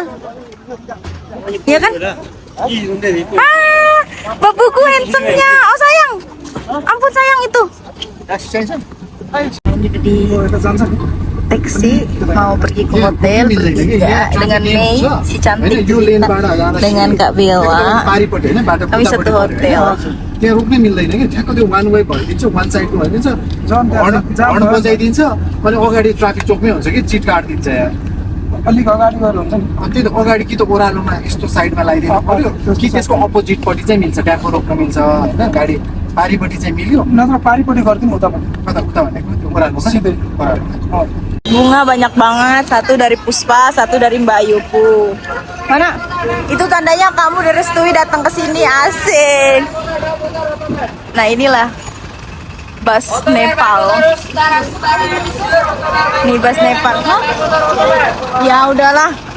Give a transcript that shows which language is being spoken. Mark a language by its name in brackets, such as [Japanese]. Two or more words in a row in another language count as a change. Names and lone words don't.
[Indonesian] Iya kan? Ah, babuku handsome-nya. Oh sayang. Ampun sayang itu. Di taksi mau pergi ke hotel bertiga dengan Mei si cantik kita, dengan Kak Bella. Kami satu hotel. [Nepali] त्यहाँ रोक्नै मिल्दैन कि ठ्याक्क त्यो [English] one way [Nepali] भइदिन्छ वान साइडको भइदिन्छ हर्न बजाइदिन्छ अनि अगाडि ट्राफिक चोकमै हुन्छ कि चिट काटिदिन्छ यार अलिक अगाडि गएर हुन्छ नि त्यही त अगाडि कि त ओह्रालोमा यस्तो साइडमा लगाइदिनु पर्यो कि त्यसको अपोजिटपट्टि चाहिँ मिल्छ ट्याक्क रोक्न मिल्छ होइन गाडी पारिपट्टि चाहिँ मिल्यो नत्र पारिपट्टि गरिदिउँ उता उता भनेको त्यो ओह्रालो सिधै ओह्रालो [Indonesian] Bunga banyak banget, satu dari Puspa, satu dari Mbak Ayuku. Mana? Itu tandanya kamu direstui datang ke sini, asik. Nah inilah bus Nepal. Nih bus Nepal. Hah? Ya udahlah.